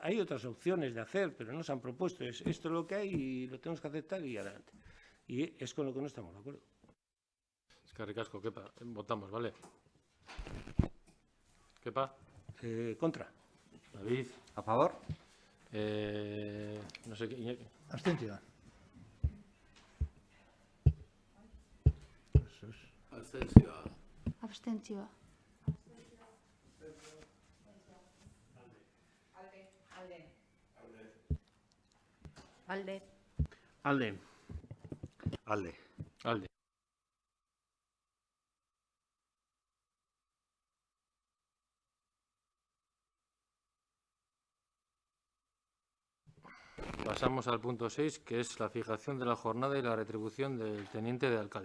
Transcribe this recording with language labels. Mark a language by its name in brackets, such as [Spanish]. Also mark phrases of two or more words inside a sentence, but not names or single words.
[Spanish] Hay otras opciones de hacer, pero no se han propuesto. Esto es lo que hay y lo tenemos que aceptar y adelante. Y es con lo que no estamos de acuerdo. Es que ricasco, Kepa. Votamos, ¿vale? Kepa. Contra. David. A favor. No sé qué. Iñaki. [Basque] Abstentzioa. Abstentzioa. Alde. Alde. Alde. [Spanish] Pasamos al punto 6, que es la fijación de la jornada y la retribución del teniente de alcalde.